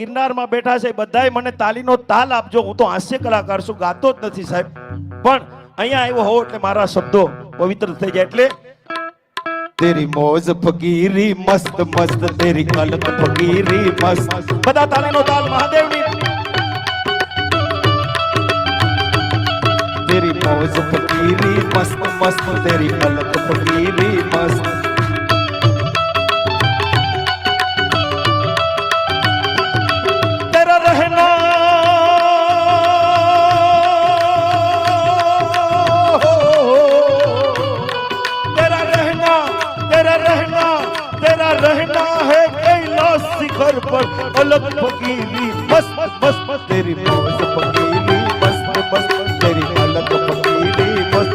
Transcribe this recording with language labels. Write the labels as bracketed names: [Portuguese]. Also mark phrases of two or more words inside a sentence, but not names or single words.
[Gujarati] ગિરનારમાં બેઠા છે બધાય મને તાલીનો તાલ આપજો. હું તો હાસ્ય કલાકાર છું, ગાતો જ નથી સાહેબ, પણ અહીંયા આવ્યો હો એટલે મારા શબ્દો પવિત્ર થઈ જાય. [Hindi] એટલે तेरी मौज फकीरी मस्त मस्त, तेरी कलक फकीरी मस्त. [Gujarati] બધા તાલીનો તાલ મહાદેવની. [Hindi] तेरी मौज फकीरी मस्त मस्त, तेरी अलग फकीरी मस्त. तेरा रहना तेरा रहना तेरा रहना तेरा रहना है कैलाश शिखर पर अलग फकीरी मस्त मस्त. तेरी मौज फकीरी मस्त मस्त, तेरी अलग फकीरी मस्त.